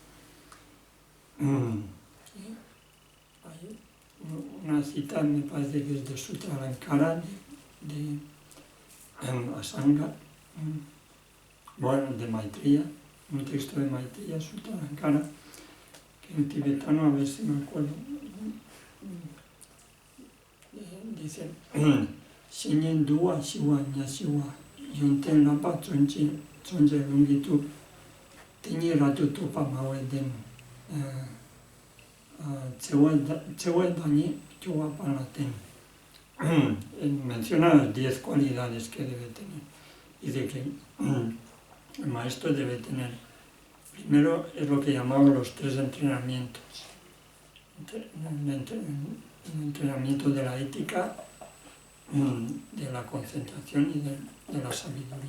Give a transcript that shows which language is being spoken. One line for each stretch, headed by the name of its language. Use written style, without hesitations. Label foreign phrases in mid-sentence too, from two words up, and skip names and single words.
Spanish: Hay una cita, me parece que es de Sutralankara, de Asanga, bueno, de Maitreya, un texto de Maitreya, Sutralankara, que en tibetano, a ver si me acuerdo, dice:
Tibetan: བཤེས་གཉེན་དུལ་བ་ཞི་བ་ཉེར་ཞི་བ། ཡོན་ཏན་ལྷག་པ་བརྩོན་བཅས་ལུང་གིས་ཕྱུག །དེ་ཉིད་རབ་ཏུ་རྟོགས་པ་སྨྲ་མཁས་ལྡན། །བརྩེ་བའི་བདག་ཉིད་སྐྱོ་བ་སྤངས་ལ་བསྟེན.
Spanish: Menciona las 10 cualidades que debe tener. Dice que el maestro debe tener, primero, es lo que llamamos los 3 entrenamientos. El entrenamiento de la ética, de la concentración y de la sabiduría.